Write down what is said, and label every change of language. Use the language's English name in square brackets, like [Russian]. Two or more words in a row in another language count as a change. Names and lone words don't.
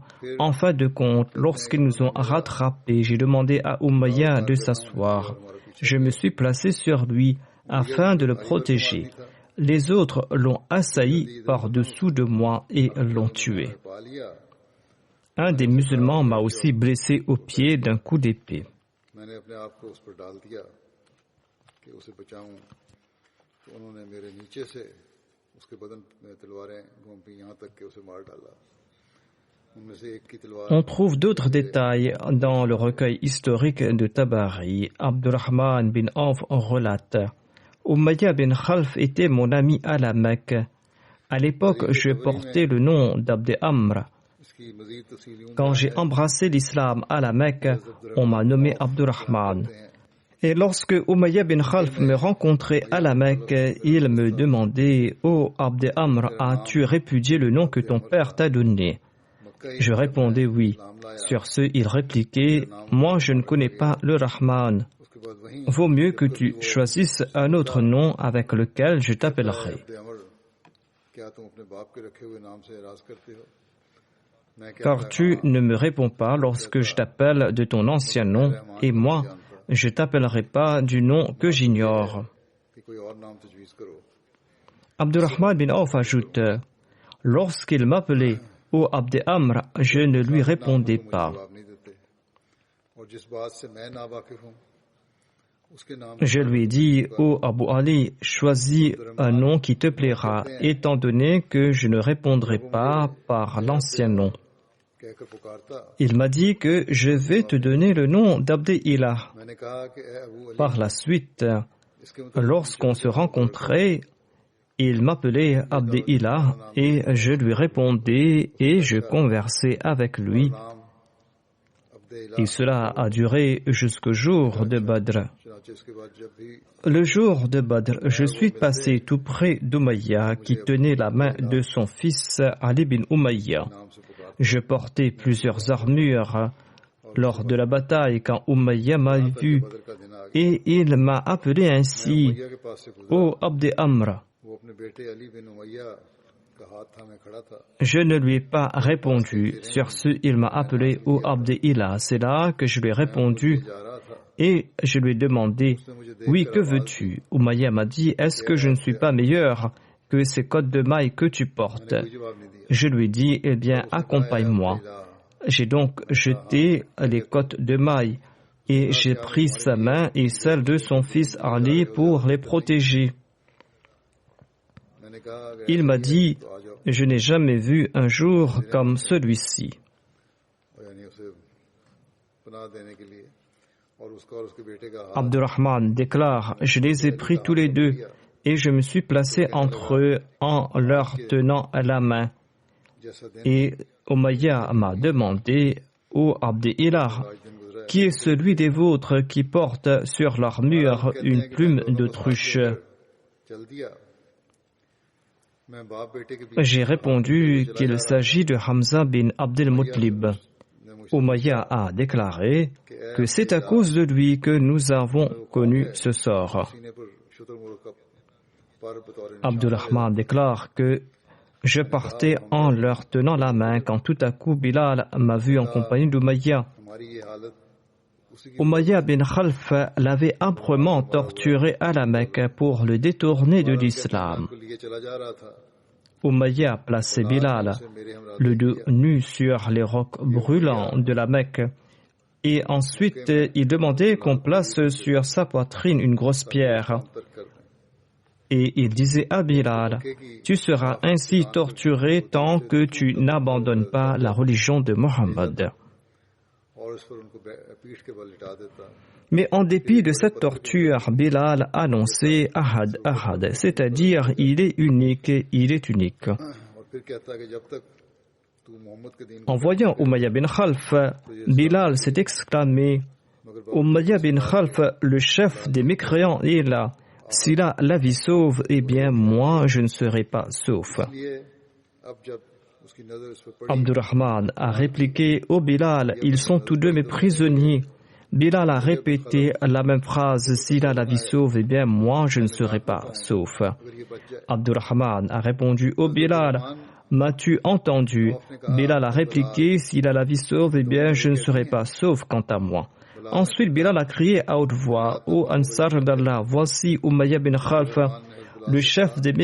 [French] En fin de compte, lorsqu'ils nous ont rattrapés, j'ai demandé à Umayya de s'asseoir. Je me suis placé sur lui afin de le protéger. Les autres l'ont assailli par-dessous de moi et l'ont tué. Un des musulmans m'a aussi blessé au pied d'un coup d'épée. [Urdu] میں نے اپنے آپ کو اس پر ڈال دیا کہ اسے بچاؤں، تو انہوں نے میرے نیچے سے اس کے بدن میں تلواریں گھومی یہاں تک کہ اسے مار ڈالا. ان میں سے ایک کی تلوار [French] On trouve d'autres détails dans le recueil historique de Tabari. Abdurrahman bin Auf relate: Umayya bin Khalf était mon ami à la Mecque. À l'époque, je portais le nom d'Abd Amr. [Urdu] اس کی مزید تفصیلیوں [French] Quand j'ai embrassé l'islam à la Mecque, on m'a nommé Abdurrahman. Et lorsque Umayya bin Khalf me rencontrait à la Mecque, il me demandait: Oh Abd Amr, as-tu répudié le nom que ton père t'a donné? Je répondais oui. Sur ce, il répliquait: Moi, je ne connais pas le Rahman. [Urdu] اس کے بعد وہیں [French] Vaut mieux que tu choisisses un autre nom avec lequel je t'appellerai. [Urdu] عبد عمر، کیا تم اپنے باپ کے رکھے ہوئے نام سے اعراض کرتے ہو? میں کیا [French] Car tu ne me réponds pas lorsque je t'appelle de ton ancien nom, et moi, je t'appellerai pas du nom que j'ignore. [Urdu] کہ کوئی اور نام تجویز کرو. [French] Abdurrahman bin Auf ajoute: Lorsqu'il m'appelait ô Abd Amr, je ne lui répondais pas. [Urdu] جواب نہیں دیتے اور جس بات سے میں ناواقف ہوں اس کے نام [French] Je lui ai dit: ô Abu Ali, choisis un nom qui te plaira, étant donné que je ne répondrai pas par l'ancien nom. [Urdu] کہہ کر پکارتا. [French] Il m'a dit que je vais te donner le nom d'Abd Ilah. [Urdu] میں نے کہا کہ اے ابو علی, [French] Par la suite, [Urdu] اس کے مطابق [French] lorsqu'on se rencontrait, il m'appelait Abd Ilah et je lui répondais et je conversais avec lui. [Urdu] نام عبد الہ. [French] Et cela a duré jusqu'au jour de Badr. [Urdu] چنانچہ اس کے بعد جب بھی [French] Le jour de Badr, je suis passé tout près d'Umayya qui tenait la main de son fils Ali bin Umayya. [Urdu] نام سے پکارتا, [French] Je portais plusieurs armures lors de la bataille quand Umayya m'a vu [Urdu] بدر کا دن آ گیا. [French] et il m'a appelé ainsi: [Urdu] امیہ کے پاس سے گزرا, [French] Ô Abd Amr. [Urdu] وہ اپنے بیٹے علی بن امیہ کا ہاتھ تھامے کھڑا تھا. [French] Je ne lui ai pas répondu. Sur ce, il m'a appelé Ô Abd Ilah. C'est là que je lui ai répondu [Urdu] جا رہا تھا, [French] et je lui ai demandé: Oui, que veux-tu? Umayya m'a dit: Est-ce que je ne suis pas meilleur que ces cottes de mailles que tu portes? [Urdu] کوئی جواب نہیں دیا. [French] Je lui ai dit: Eh bien, accompagne-moi. J'ai donc jeté les cottes de mailles et j'ai pris sa main et celle de son fils Ali pour les protéger. [Urdu] میں نے کہا کہ [French] Il m'a dit: [Urdu] تو آ جاؤ, [French] Je n'ai jamais vu un jour comme celui-ci. [Urdu] اور یعنی اسے پناہ دینے کے لیے اور اس کا اور اس کے بیٹے کا ہاتھ [French] Abdurrahman déclare: Je les ai pris tous les deux et je me suis placé entre eux en leur tenant la main. [Urdu] جیسا دن [French] Et Umayya m'a demandé: Ô Abd Ilah, [Urdu] آج دن گزرا ہے, [French] qui est celui des vôtres qui porte sur l'armure une plume d'autruche? [Urdu] چل دیا۔ میں باپ بیٹے کے بیچ [French] J'ai répondu qu'il s'agit de Hamza bin Abdel Muttalib. [Urdu] نے مجھ سے [French] Umayya a déclaré que c'est à cause de lui que nous avons connu ce sort. [Urdu] سینے پر شترمرغ کا پر بطور نشان [French] Abdurrahman déclare que je partais en leur tenant la main quand tout à coup Bilal m'a vu en compagnie d'Umayya. [Urdu] ہماری یہ حالت اسی کی [French] Umayya bin Khalf l'avait âprement torturé à la Mecque pour le détourner de l'islam. [Urdu] کو لیے چلا جا رہا تھا. [French] Umayya plaçait Bilal, [Urdu] اسے میرے ہمراہ [French] le dos nu sur les rocs brûlants de la Mecque. Et ensuite, il demandait qu'on place sur sa poitrine une grosse pierre. [Urdu] ترک کر دیں. [French] Et il disait à Bilal: Tu seras ainsi torturé tant que tu n'abandonnes pas la religion de Mohammed. [Urdu] اور اس پر ان کو پیٹھ کے بل لٹا دیتا. [French] Mais en dépit de cette torture, Bilal annonçait [Arabic] Ahad, Ahad, [French] c'est-à-dire il est unique, il est unique. [Urdu] اور پھر کہتا کہ جب تک تو محمد کے دین [French] En voyant Umayya bin Khalf, Bilal s'est exclamé: Umayya bin Khalf, le chef des mécréants, est là. S'il a la vie sauve, eh bien moi je ne serai pas sauf. [Urdu] لیے اب جب اس کی نظر اس پر پڑی [French] Abdurrahman a répliqué: Ô Bilal, ils sont tous deux mes prisonniers. Bilal a répété la même phrase: S'il a la vie sauve, eh bien moi je ne serai pas sauf. [Urdu] اگر یہ بچ جائے [French] Abdurrahman a répondu: Ô Bilal, m'as-tu entendu? Bilal a répliqué: S'il a la vie sauve, eh bien je ne serai pas sauf quant à moi. Ensuite Bilal a crié à haute voix: Ô Ansar d'Allah, voici Umayya bin Khalf, le chef des mécréants.